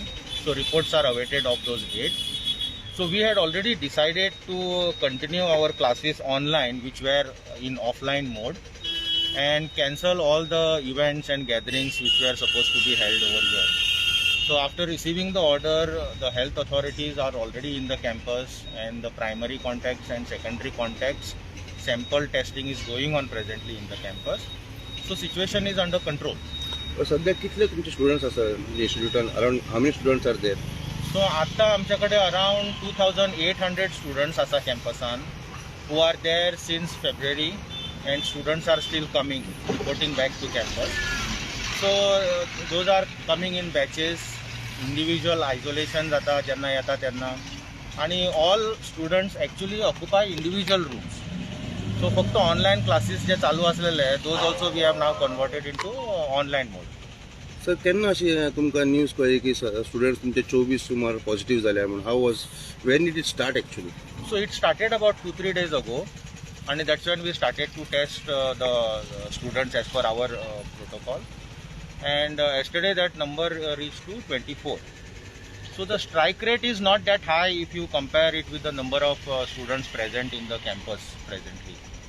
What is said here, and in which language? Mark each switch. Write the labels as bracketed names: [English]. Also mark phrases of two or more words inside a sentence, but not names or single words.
[English] So reports are awaited of those 8. So we had already decided to continue our classes online, which were in offline mode, and cancel all the events and gatherings which were supposed to be held over here. So after receiving the order, the health authorities are already in the campus and the primary contacts and secondary contacts sample testing is going on presently in the campus. So situation is under control. [Konkani] सध्या कितले तुमचे स्टुडंट्स आसा इंस्टिट्यूटान [English] around how many students are there? So [Konkani] आता आमच्याकडे अराउंड 2,800 स्टुडंट्स आसा कॅम्पसान [English] who are there since February and students are still coming, reporting back to campus. So those are coming in batches, individual isolation [Konkani] जाता जेन्ना येता तेन्ना, [English] आणि all students actually occupy individual rooms. सो [Marathi] फक्त ऑनलाईन क्लासेस जे चालू असलेले [English] those also we have now converted into online mode. [Konkani] सर केन्ना अशी तुमकां न्यूज कळ्ळी की स्टुडंट्स तुमचे 24 सुमार पॉझिटिव्ह जाल्या म्हणून? [English] How was when did it start actually? So it started about 2-3 days ago, and that's when we started to test the students as per our protocol. And yesterday that number reached to 24. So the strike rate is not that high if you compare it with the number of students present in the campus presently.